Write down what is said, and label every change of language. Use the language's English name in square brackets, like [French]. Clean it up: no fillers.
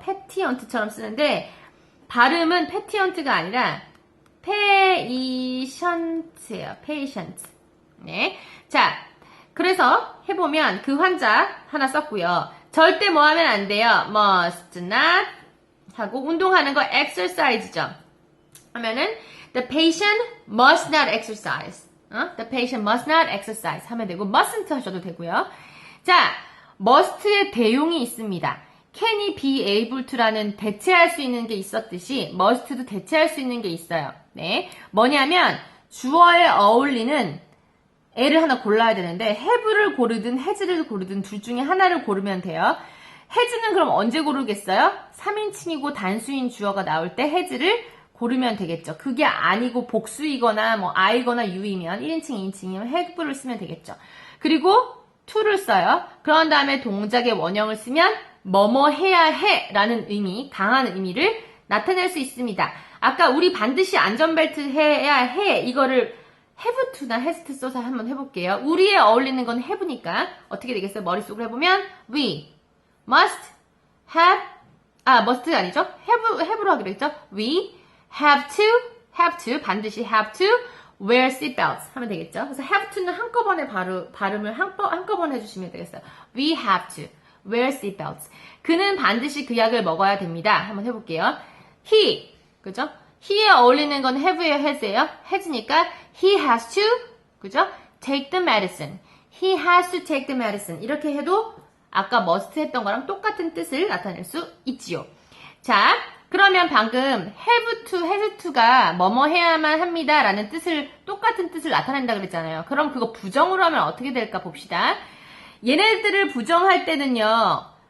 [Korean] 패티언트처럼 쓰는데 발음은 패티언트가 아니라 페이션트예요. 페이션트. 네. 자, 그래서 해보면 그 환자 하나 썼고요. 절대 뭐 하면 안 돼요. [English] must not [Korean] 하고 운동하는 거 exercise죠. 하면은 [English] the patient must not exercise. The patient must not exercise [Korean] 하면 되고 [English] mustn't [Korean] 하셔도 되고요. 자, must의 대용이 있습니다. can이 be able to라는 대체할 수 있는 게 있었듯이 must도 대체할 수 있는 게 있어요. 네, 뭐냐면 주어에 어울리는 애를 하나 골라야 되는데 have를 고르든 has를 고르든 둘 중에 하나를 고르면 돼요. has는 그럼 언제 고르겠어요? 3인칭이고 단수인 주어가 나올 때 has를 고르면 되겠죠. 그게 아니고 복수이거나 뭐 I거나 U이면 1인칭, 2인칭이면 have를 쓰면 되겠죠. 그리고 to를 써요. 그런 다음에 동작의 원형을 쓰면 뭐뭐 해야 해 라는 의미, 강한 의미를 나타낼 수 있습니다. 아까 우리 반드시 안전벨트 해야 해 이거를 have to나 has to 써서 한번 해볼게요. 우리에 어울리는 건 have니까 어떻게 되겠어요? 머릿속으로 해보면 [English] we must have must [Korean] 가 아니죠? have로 하기로 했죠? [English] We have to [Korean] 반드시 [English] have to wear seatbelts [Korean] 하면 되겠죠? 그래서 have to는 한꺼번에 발음을 한꺼번에 해주시면 되겠어요. [English] We have to wear seatbelts. [Korean] 그는 반드시 그 약을 먹어야 됩니다. 한번 해볼게요. He, 그죠? he에 어울리는 건 have예요, has예요? has니까 [English] he has to, [Korean] 그죠? [English] take the medicine. He has to take the medicine. [Korean] 이렇게 해도 아까 must 했던 거랑 똑같은 뜻을 나타낼 수 있지요. 자, 그러면 방금 have to, has to가 뭐뭐 해야만 합니다 라는 뜻을 똑같은 뜻을 나타낸다 그랬잖아요. 그럼 그거 부정으로 하면 어떻게 될까 봅시다. 얘네들을 부정할 때는요.